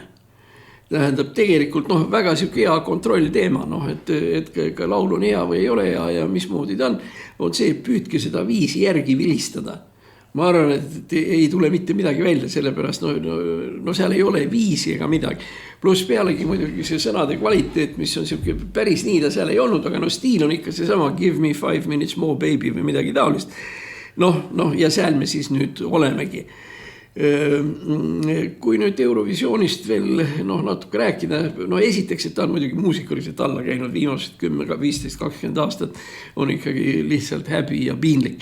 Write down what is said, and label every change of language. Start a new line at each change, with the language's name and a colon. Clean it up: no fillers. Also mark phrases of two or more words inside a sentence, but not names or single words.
Estonian: Tähendab tegelikult väga siuke hea kontrollteema, et ka laul on hea või ei ole hea ja mismoodi ta on see, püüdke seda viisi järgi vilistada. ma arvan, et ei tule mitte midagi välja, sellepärast no seal ei ole viisi ega midagi. Pluss pealegi muidugi see sõnade kvaliteet, mis on siuke päris nii ta seal ei olnud, aga stiil on ikka seesama
English: give me 5 minutes more baby
Estonian: või midagi taolist. Ja seal me siis nüüd olemegi. Kui nüüd Eurovisioonist veel natuke rääkida, esiteks, et ta on muidugi muusikaliselt alla käinud viimased 10, 15, 20 aastat on ikkagi lihtsalt häbi ja piinlik.